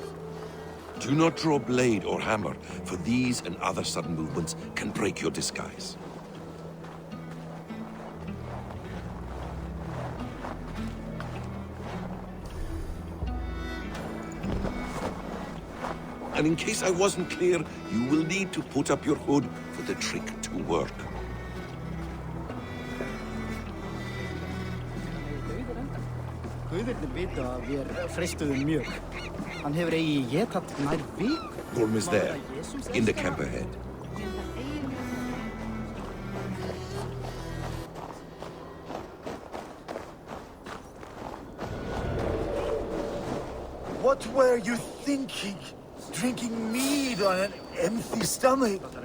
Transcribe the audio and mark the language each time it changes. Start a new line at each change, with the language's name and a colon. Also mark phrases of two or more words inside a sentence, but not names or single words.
English: Do not draw blade or hammer, for these and other sudden movements can break your disguise. And in case I wasn't clear, you will need to put up your hood for the trick to work.
Icelandic: Guðirnir vita að við freistuðum mjög. Hann hefur eigi getað nær viku.
English: Gorm is there, in the camp ahead. What were you thinking? Drinking mead on an empty stomach?